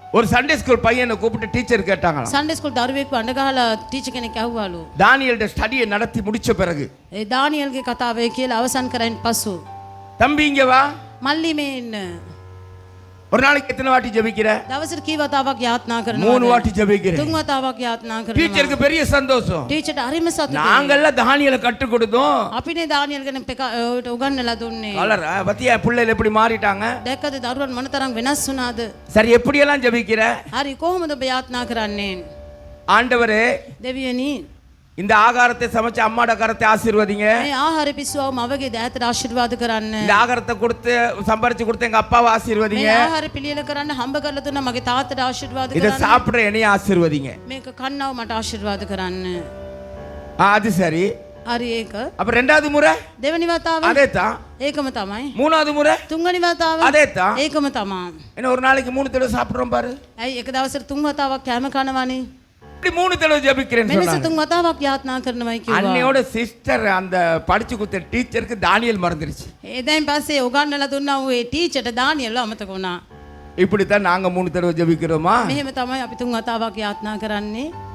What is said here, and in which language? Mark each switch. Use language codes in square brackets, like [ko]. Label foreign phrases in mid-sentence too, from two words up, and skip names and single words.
[ta] ஒரு [en] Sunday school [ta] பையனை கூப்பிட்டு டீச்சர் கேட்டாங்களாம். [en] Sunday school [si] දරුවෙක්ව අඬ ගහලා ටීචර් කෙනෙක් ඇහුවලු. [ta] தானியேலுடைய ஸ்டடியை நடத்தி முடிச்ச பிறகு [si] ඒ දානියල්ගේ කතාවේ කියලා අවසන් කරයින් පසු [ta] தம்பி இங்க வா, [si] මල්ලි මේ ඉන්න. [ta] ஒரு நாளைக்கு எத்தனை வாட்டி ஜெபிக்கிற? [si] දවසට කී වතාවක් යාත්නා [ta] 3 [si] කරනවද? [ta] வாட்டி ஜெபிக்கிறேன். [si] 3 වතාවක් යාත්නා කරනවා. [ta] டீச்சருக்கு பெரிய சந்தோஷம். [si] ටීචර්ට හරිම සතුටුයි. [ta] நாங்கெல்லாம் தானியேலை கற்றுக் கொடுத்தோம். [si] අපිනේ දානියල් ගැන උගන්වලා දුන්නේ. [ta] கலரா பத்தியா பிள்ளைகள் எப்படி மாறிட்டாங்க? [si] දැක්කද දරුවන් මොනතරම් වෙනස් වුණාද? [ta] சரி, எப்படி எல்லாம் ஜெபிக்கிற? [si] හරි කොහොමද ඔබ යාත්නා කරන්නේ? [ta] ஆண்டவரே, [si] දෙවියනි [ta] இந்த ஆகாரத்தை சமைச்ச அம்மாட கரத்தை ஆசீர்வதிங்க. [si] මේ ආහාර පිස්සුව මවගේ දෑතට ආශිර්වාද කරන්න. [ta] இந்த ஆகாரத்தை கொடுத்து சம்பாரிச்சு கொடுத்து எங்க அப்பாவை ஆசீர்வதிங்க. [si] මේ ආහාර පිළියෙල කරන්න හම්බ කරලා දුන්න මගේ තාත්තට ආශිර්වාද [ta] இதை [si] කරන්න. [ta] சாப்பிடுற என்னைய ஆசீர்வதிங்க. [si] මේක කන්නව මට ආශිර්වාද කරන්න. [ta] அது சரி. [si] හරි ඒක. [ta] அப்ப ரெண்டாவது முறை [si] දෙවනි වතාව [ta] அதே தான். [si] ඒකම තමයි. [ta] மூணாவது முறை [si] තුන්වෙනි වතාව [ta] அதே தான். [si] ඒකම තමයි. [ta] என்ன ஒரு நாளைக்கு 3 தடவை சாப்பிடுறோம் பாரு. [si] ඇයි එක දවසට 3 වතාවක් කෑම කනවනේ? [ta] இப்படி 3 தடவை ஜெபிக்கிறேன்னு [si] මෙලෙස [ta] சொன்னாங்க. [si] 3 වතාවක් යාත්නා කරනවායි කිව්වා. [ta] அன்னையோட சிஸ்டர் அந்த படிச்சு கொடுத்த டீச்சருக்கு தானியேல் மறந்துருச்சு. [si] එදායින් පස්සේ උගන්වලා දුන්නා ඌ ඒ ටීචර්ට දානියල් අමතක වුණා. [ta] இப்படித்தான் நாங்க 3 தடவை ஜெபிக்கிறோமா? [si] මෙහෙම තමයි අපි 3 වතාවක් යාත්නා කරන්නේ.